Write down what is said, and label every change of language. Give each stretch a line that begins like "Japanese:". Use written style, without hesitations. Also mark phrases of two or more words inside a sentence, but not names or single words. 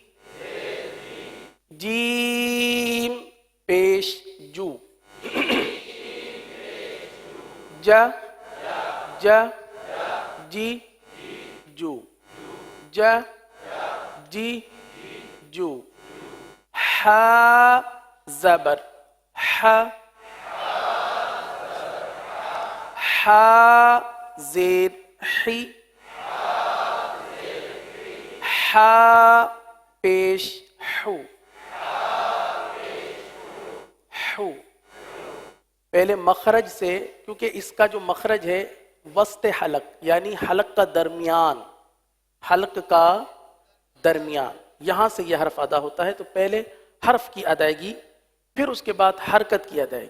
Urdu: جیم پیش جو. جا جا جی جو. جا جی جو. ہا زبر ہا. ہا زیر حی. ہا پیش حو. حو. پہلے مخرج سے، کیونکہ اس کا جو مخرج ہے وسط حلق، یعنی حلق کا درمیان، حلق کا درمیان، یہاں سے یہ حرف ادا ہوتا ہے. تو پہلے حرف کی ادائیگی، پھر اس کے بعد حرکت کی ادائیگی.